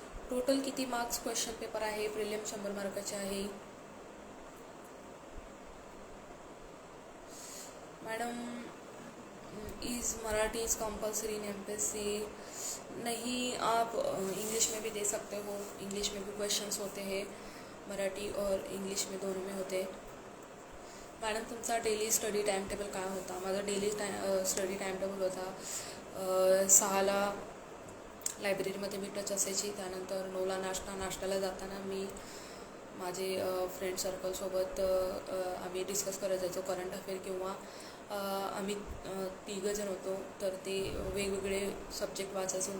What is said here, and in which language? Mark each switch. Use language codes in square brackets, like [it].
[mr] Total किती marks question paper आहे? Prelim 100 मार्काचे आहे. [en] Madam is Marathi is compulsory in MPSC? [hi] नहीं, आप इंग्लिश में भी दे सकते हो. इंग्लिश में भी क्वेश्चंस होते हैं, मराठी और इंग्लिश में दोनों में होते हैं. [mr] मॅडम तुमचा डेली स्टडी टाइम टेबल काय होता? माझा डेली स्टडी टाइम टेबल होता 6ला लायब्ररीमध्ये मी टच असायची. त्यानंतर 9ला नाश्त्याला जाताना मी माझे फ्रेंड सर्कलसोबत आम्ही डिस्कस करत जायचो करंट अफेअर, किंवा आम्ही 3 जण होतो तर ते वेगवेगळे सब्जेक्ट वाचायचो.